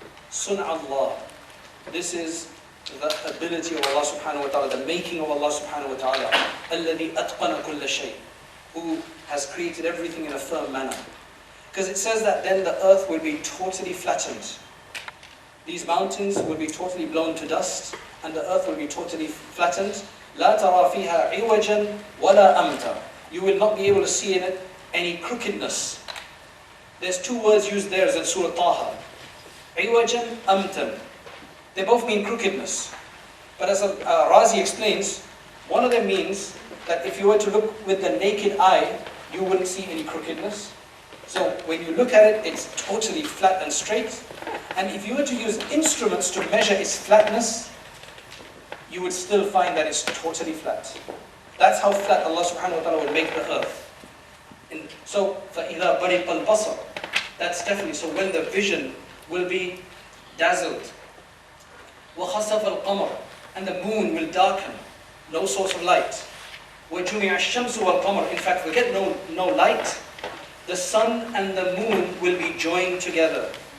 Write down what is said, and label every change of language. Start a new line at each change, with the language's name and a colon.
English: Sun'a Allah. This is the ability of Allah subhanahu wa ta'ala, the making of Allah subhanahu wa ta'ala.
Arabic: الَّذِي أَتْقَنَ كُلَّ شَيْءٍ.
English: Who has created everything in a firm manner. Because it says that then the earth will be totally flattened. These mountains will be totally blown to dust, and the earth will be totally flattened.
Arabic: لا ترى فيها عوجا ولا أمتا.
English: You will not be able to see in it any crookedness. There's two words used there as in Surah Taha.
Arabic: عوجا أمتا.
English: They both mean crookedness. But as Razi explains, one of them means that if you were to look with the naked eye, you wouldn't see any crookedness. So when you look at it, it's totally flat and straight. And if you were to use instruments to measure its flatness, you would still find that it's totally flat. That's how flat Allah subhanahu wa ta'ala would make the earth. And so,
Arabic: فَإِذَا بَرِقَ الْبَصَرِ.
English: That's definitely, so when the vision will be dazzled.
Arabic: وَخَسَفَ الْقَمَرِ.
English: And the moon will darken. No source of light.
Arabic: وَجُمِعَ الشَّمْسُ وَالْقَمَرِ.
English: In fact, we'll get no light. The sun and the moon will be joined together.